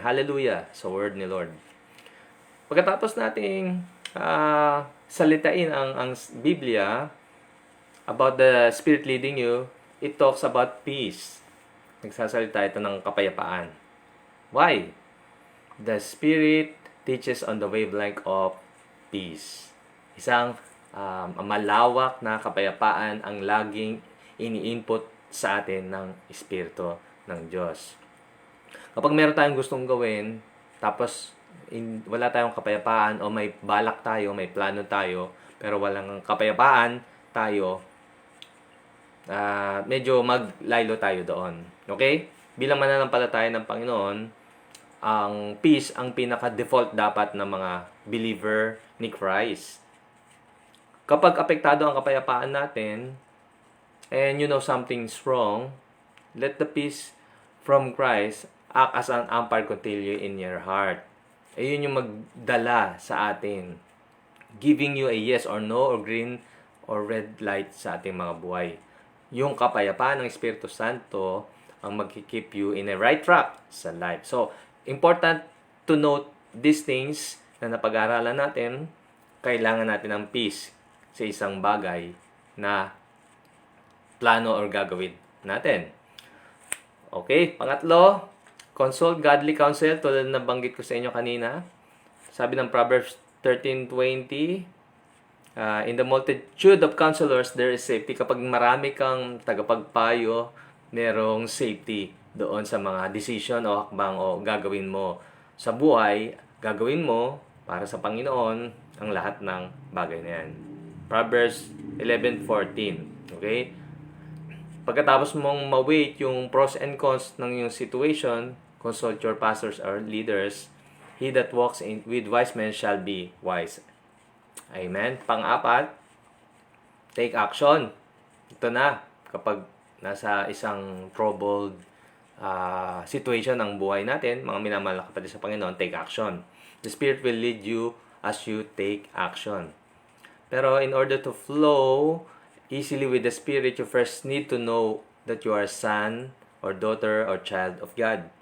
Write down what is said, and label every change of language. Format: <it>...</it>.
<tl>Hallelujah sa word ni Lord. Pagkatapos nating salitain ang Biblia</tl> <en>about the Spirit leading you, it talks about peace.</en> <tl>Nagsasalita ito ng kapayapaan.</tl> <en>Why? The Spirit teaches on the wavelength of peace.</en> <tl>Isang malawak na kapayapaan ang laging ini-input sa atin ng Espiritu ng Diyos. Kapag meron tayong gustong gawin, tapos wala tayong kapayapaan o may balak tayo, may plano tayo, pero walang kapayapaan tayo, medyo maglaylo tayo doon. Okay? Bilang mananampalataya ng Panginoon, ang peace ang pinaka-default dapat ng mga believer ni Christ. Kapag apektado ang kapayapaan natin,</tl> <en>and you know something's wrong, let the peace from Christ act as an umpire continue in your heart.</en> <tl>Ayun yung magdala sa atin,</tl> <en>giving you a yes or no or green or red light</en> <tl>sa ating mga buhay. Yung kapayapaan ng Espiritu Santo ang mag-</tl> <en>keep you in a right track</en> <tl>sa life.</tl> <en>So, important to note these things</en> <tl>na napag-aralan natin. Kailangan natin ng peace sa isang bagay na plano or gagawin natin. Okay, pangatlo,</tl> <en>consult godly counsel,</en> <tl>tulad na banggit ko sa inyo kanina.</tl> <en>Sabi ng Proverbs 13:20, in the multitude of counselors, there is safety.</en> <tl>Kapag marami kang tagapagpayo, merong safety doon sa mga decision o hakbang o gagawin mo sa buhay. Gagawin mo para sa Panginoon ang lahat ng bagay na yan. Proverbs 11:14. Okay? Pagkatapos mong ma-weight yung</tl> <en>pros and cons ng yung situation, consult your pastors or leaders. He that walks with wise men shall be wise. Amen.</en> <tl>Pang-apat,</tl> <en>take action.</en> <tl>Ito na, kapag nasa isang troubled situation ng buhay natin, mga minamahal na kapatid sa Panginoon,</tl> <en>take action. The Spirit will lead you as you take action. Pero in order to flow easily with the Spirit, you first need to know that you are son or daughter or child of God.</en>